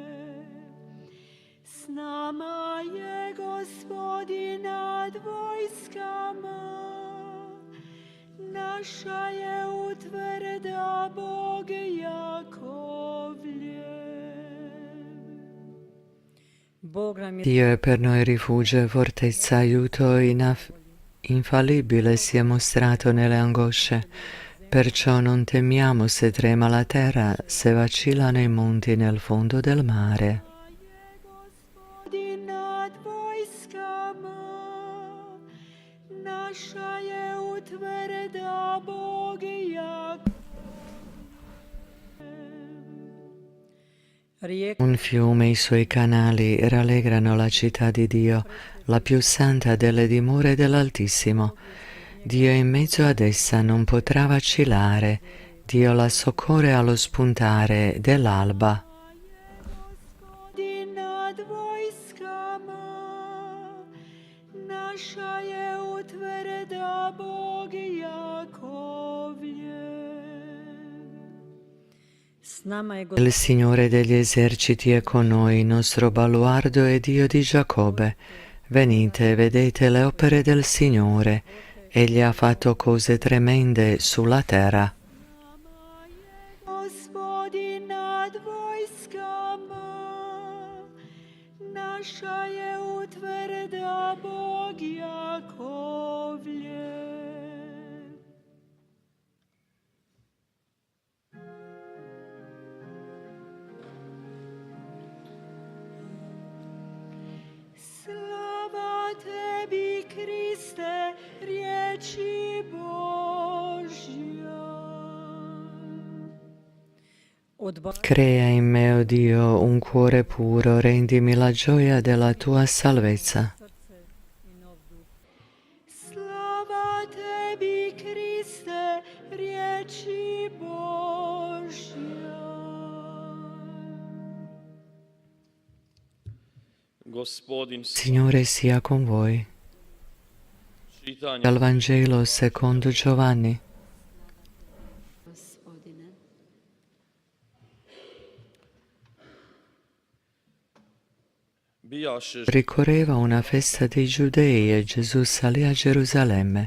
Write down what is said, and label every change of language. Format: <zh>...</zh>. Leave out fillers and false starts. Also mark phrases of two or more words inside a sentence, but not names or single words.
<hr>S nama je Gospodin nad vojskama, naša je utvrda Bog Jakovlje. Bog nam je</hr> <it>Dio è per noi rifugio, fortezza, aiuto infallibile si è mostrato nelle angosce. Perciò non temiamo se trema la terra, se vacillano i monti nel fondo del mare.</it> <hr>Gospodin nad vojskama, naša je utvrda Bog Jakovlje.</hr> <it>Un fiume e i suoi canali rallegrano la città di Dio, la più santa delle dimore dell'Altissimo. Dio in mezzo ad essa non potrà vacillare, Dio la soccorre allo spuntare dell'alba.</it> <hr>Gospodin nad vojskama, naša je utvrda Bog Jakovlje. s nama je</hr> <it>Il Signore degli eserciti è con noi, nostro baluardo e Dio di Giacobbe. Venite, vedete le opere del Signore. Egli ha fatto cose tremende sulla terra. Gospodin nad vojskama, naša je utvrda Bog Jakovlje.</it> <hr>Slava tebi, Kriste, riječi Božja.</hr> <it>Crea in me, o Dio, un cuore puro, rendimi la gioia della tua salvezza.</it> <hr>Slava tebi, Kriste, riječi Božja.</hr> <it>Signore sia con voi. Dal Vangelo secondo Giovanni. Ricorreva una festa dei Giudei e Gesù salì a Gerusalemme.</it>